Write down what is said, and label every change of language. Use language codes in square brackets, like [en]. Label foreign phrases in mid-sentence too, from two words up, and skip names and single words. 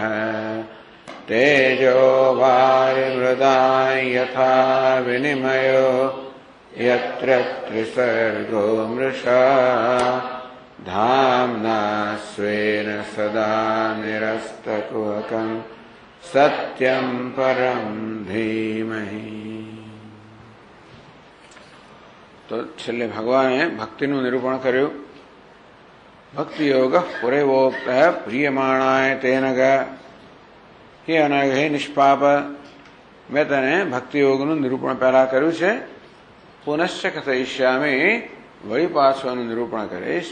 [sa] तेजो वारिमृदां यथा विनिमयो यत्र त्रिसर्गो मृषा धाम्ना स्वेन सदा निरस्तकुहकं सत्यं परं धीमहि। [gu] તો છેલ્લે ભગવાને ભક્તિનું નિરૂપણ કર્યું. [sa] ભક્તિ યોગ પુરેવોક્ત પ્રિયમાણાય તેનગ. [gu] હે અનગ, હે નિષ્પાપ, મેં તને ભક્તિ યોગનું નિરૂપણ પહેલા કર્યું છે. [sa] પુનશ્ચ કથયિષ્યામિ, [gu] વળી પાછું નિરૂપણ કરીશ.